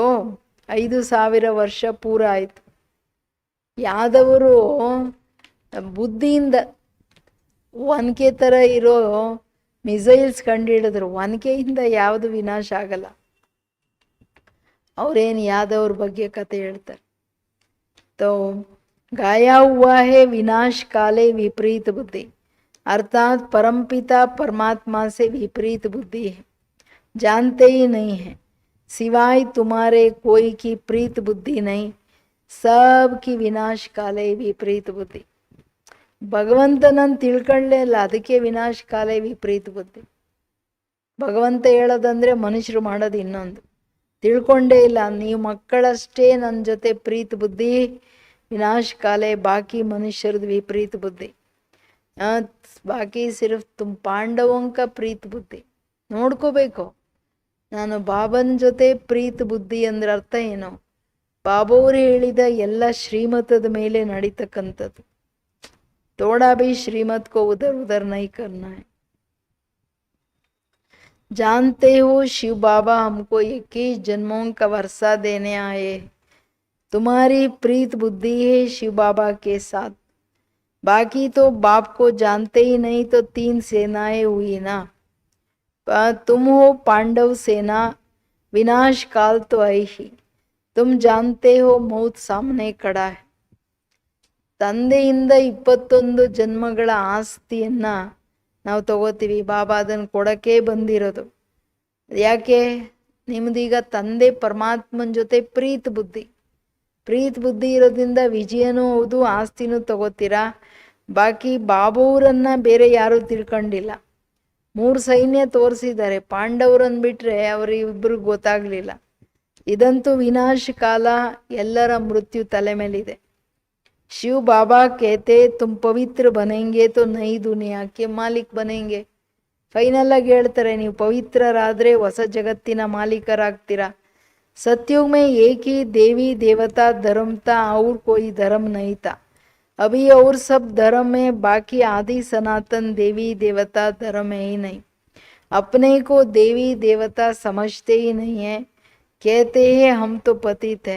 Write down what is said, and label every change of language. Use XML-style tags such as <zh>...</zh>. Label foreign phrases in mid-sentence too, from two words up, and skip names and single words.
<kn>5000 ವರ್ಷ ಪೂರ ಆಯಿತು. ಯಾದವರು ಬುದ್ಧಿಯಿಂದ ಒನಕೆ ಥರ ಇರೋ ಮಿಸೈಲ್ಸ್ ಕಂಡುಹಿಡಿದ್ರು. ಒನಕೆಯಿಂದ ಯಾವುದು ವಿನಾಶ ಆಗಲ್ಲ. ಅವ್ರೇನು ಯಾದವ್ರ ಬಗ್ಗೆ ಕತೆ ಹೇಳ್ತಾರೆ.</kn> <hi>तो गाया हुआ है विनाश काले विपरीत बुद्धि, अर्थात परमपिता परमात्मा से विपरीत बुद्धि है, जानते ही नहीं है, सिवाय तुम्हारे कोई की प्रीत बुद्धि नहीं, सब की विनाश काले विपरीत बुद्धि.</hi> <kn>ಭಗವಂತನನ್ನು ತಿಳ್ಕೊಳ್ಳೇ ಇಲ್ಲ, ಅದಕ್ಕೆ ವಿನಾಶ ಕಾಲೇ ವಿಪರೀತ ಬುದ್ಧಿ. ಭಗವಂತ ಹೇಳೋದಂದ್ರೆ ಮನುಷ್ಯರು ಮಾಡೋದು ಇನ್ನೊಂದು. ತಿಳ್ಕೊಂಡೇ ಇಲ್ಲ, ನೀವು ಮಕ್ಕಳಷ್ಟೇ ನನ್ನ ಜೊತೆ ಪ್ರೀತಿ ಬುದ್ಧಿ, ವಿನಾಶ ಕಾಲೇ ಬಾಕಿ ಮನುಷ್ಯರದ್ದು ವಿಪರೀತ ಬುದ್ಧಿ. ಬಾಕಿ</kn> <hi>सिर्फ तुम</hi> <kn>ಪಾಂಡವಂಕ ಪ್ರೀತಿ ಬುದ್ಧಿ. ನೋಡ್ಕೋಬೇಕು, ನಾನು ಬಾಬನ ಜೊತೆ ಪ್ರೀತಿ ಬುದ್ಧಿ ಅಂದ್ರೆ ಅರ್ಥ ಏನು? ಬಾಬಾವ್ರು ಹೇಳಿದ ಎಲ್ಲ ಶ್ರೀಮತದ ಮೇಲೆ ನಡೀತಕ್ಕಂಥದ್ದು.</kn> <hi>थोड़ा भी श्रीमत को उधर उधर नहीं करना है. जानते हो शिव बाबा हमको 21 जन्मों का वर्षा देने आए. तुम्हारी प्रीत बुद्धि है शिव बाबा के साथ, बाकी तो बाप को जानते ही नहीं, तो 3 सेनाएं हुई ना. तुम हो पांडव सेना, विनाश काल तो आई ही. तुम जानते हो मौत सामने खड़ा है.</hi> <kn>ತಂದೆಯಿಂದ 21 ಜನ್ಮಗಳ ಆಸ್ತಿಯನ್ನು ನಾವು ತಗೋತೀವಿ. ಬಾಬಾ ಅದನ್ನು ಕೊಡೋಕ್ಕೆ ಬಂದಿರೋದು. ಯಾಕೆ? ನಿಮ್ಮದೀಗ ತಂದೆ ಪರಮಾತ್ಮನ ಜೊತೆ ಪ್ರೀತಿ ಬುದ್ಧಿ ಇರೋದ್ರಿಂದ ವಿಜಯನೂ ಹೌದು, ಆಸ್ತಿನೂ ತಗೋತೀರಾ. ಬಾಕಿ ಬಾಬೂರನ್ನು ಬೇರೆ ಯಾರೂ ತಿಳ್ಕೊಂಡಿಲ್ಲ. 3 ಸೈನ್ಯ ತೋರಿಸಿದ್ದಾರೆ, ಪಾಂಡವರನ್ನು ಬಿಟ್ಟರೆ ಅವರಿಬ್ಬರಿಗೆ ಗೊತ್ತಾಗಲಿಲ್ಲ. ಇದಂತೂ ವಿನಾಶ ಕಾಲ, ಎಲ್ಲರ ಮೃತ್ಯು ತಲೆ ಮೇಲಿದೆ.</kn> <hi>शिव बाबा कहते तुम पवित्र बनेंगे तो नई दुनिया के मालिक बनेंगे.</hi> <kn>ಫೈನಲ್ ಆಗಿ ಹೇಳ್ತಾರೆ, ನೀವು ಪವಿತ್ರರಾದರೆ ಹೊಸ ಜಗತ್ತಿನ ಮಾಲೀಕರಾಗ್ತೀರಾ.</kn> <hi>सतयुग में एक ही देवी देवता धर्म था और कोई धर्म नहीं था. अभी और सब धर्म में बाकी आदि सनातन देवी देवता धर्म है ही नहीं. अपने को देवी देवता समझते ही नहीं है, कहते हैं हम तो पतित है.</hi>